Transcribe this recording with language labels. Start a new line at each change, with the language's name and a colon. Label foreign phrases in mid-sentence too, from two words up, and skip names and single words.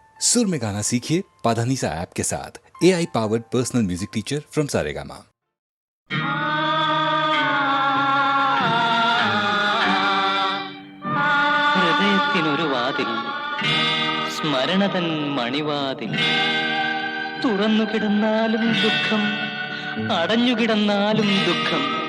Hindi: सुर में गाना सीखिए पाधानीसा ऐप के साथ।
English: AI powered personal music teacher from Saregama.
Malayalam: ഹൃദയത്തിനൊരു വാതിൽ, സ്മരണതൻ മണിവാതിൽ. തുറന്നു കിടന്നാലും ദുഃഖം, അടഞ്ഞു കിടന്നാലും ദുഃഖം.